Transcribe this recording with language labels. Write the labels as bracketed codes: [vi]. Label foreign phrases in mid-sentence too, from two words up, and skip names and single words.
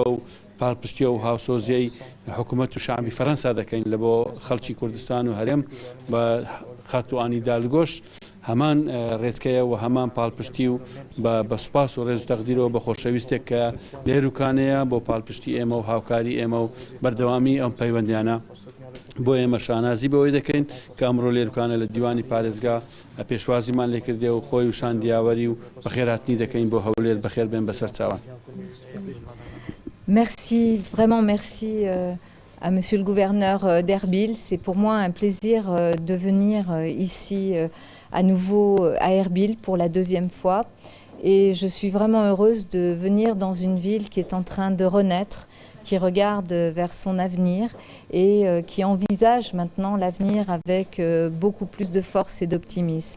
[ckb] و پاڵپشتیە و هاوسۆزیەی حکوومەت و شعبی فەرەنسا دەکەین لە بۆ خەڵکی کوردستان و هەرێم بە خاتوانی دالگۆش هەمان ڕێزکەیە و هەمان پاڵپشتی و بە سوپاس و ڕێز و تەقدیرەوە بە خۆشەویستێک کە لێروکانەیە بۆ پاڵپشتی ئێمە و هاوکاری ئێمە و بەردەوامی ئەم پەیوەندیانە بۆ ئێمە شانازی بەوەی دەکەین کە ئەمڕۆ لێروکانە لە دیوانی پارێزگا پێشوازیمان لێکردێ و خۆی و شاندیاوەری و بەخێراتنی دەکەین بۆ هەولێر بەخێر بێن بەسەر چاوان. [fr] Merci, vraiment merci à Monsieur le gouverneur d'Erbil. C'est pour moi un plaisir de venir ici à nouveau à Erbil pour la deuxième fois. Et je suis vraiment heureuse de venir dans une ville qui est en train de renaître, qui regarde vers son avenir et qui envisage maintenant l'avenir avec beaucoup plus de force et d'optimisme.